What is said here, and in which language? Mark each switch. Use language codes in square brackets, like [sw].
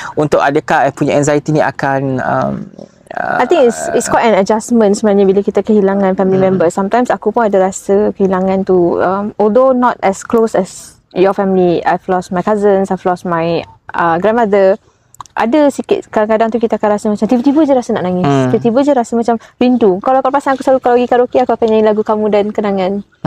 [ms] Untuk adakah I punya anxiety ni akan [en] I think it's quite an adjustment [ms] sebenarnya bila kita kehilangan [en] family member. Sometimes [ms] aku pun ada rasa kehilangan tu, [en] although not as close as your family. I've lost my cousins, I've lost my grandmother. [ms] Ada sikit kadang-kadang tu kita akan rasa macam tiba-tiba je rasa nak nangis. Tiba-tiba je rasa macam rindu. Kalau kau perasan, aku selalu kalau pergi karaoke, aku akan nyanyi lagu Kamu dan Kenangan.